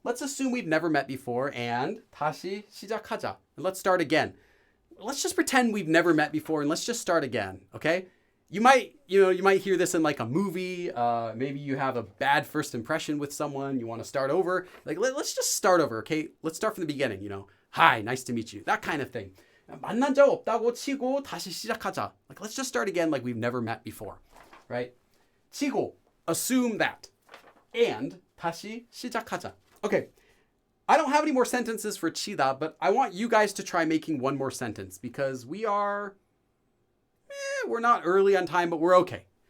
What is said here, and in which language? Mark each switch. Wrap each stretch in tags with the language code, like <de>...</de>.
<en>Let's assume we've never met before and</en> <ko>다시 시작하자.</ko> <en>And let's start again. Let's just pretend we've never met before and let's just start again, okay? You might hear this in like a movie. Maybe you have a bad first impression with someone. You want to start over. Like, let's just start over, okay? Let's start from the beginning, Hi, nice to meet you. That kind of thing.</en> <ko>만난 적 없다고 치고 다시 시작하자.</ko> <en>Like, let's just start again like we've never met before, right? 치고, assume that. And</en> <ko>다시 시작하자.</ko> <en>Okay, I don't have any more sentences for chida, but I want you guys to try making one more sentence because we're not early on time, but we're okay.</en>